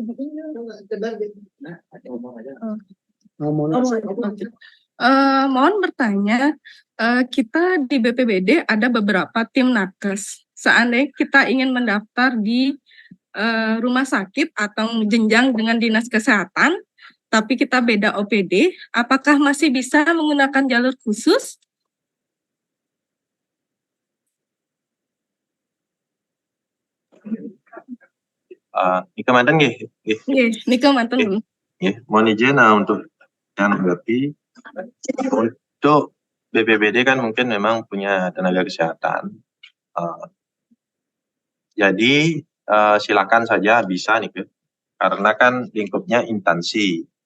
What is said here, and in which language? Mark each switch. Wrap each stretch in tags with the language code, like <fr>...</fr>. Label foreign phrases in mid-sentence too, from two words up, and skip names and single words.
<id>Mohon bertanya, kita di BPBD ada beberapa tim nakes. Seandainya kita ingin mendaftar di rumah sakit atau jenjang dengan dinas kesehatan, tapi kita beda OPD, apakah masih bisa menggunakan jalur khusus?</id> <ban>Nika mantan nggih? Nggih, nika manten dulu.</ban> <id>Mohon izin untuk menanggapi. Untuk BPBD kan mungkin memang punya tenaga kesehatan. Jadi silakan saja bisa nih, karena kan lingkupnya instansi.</id>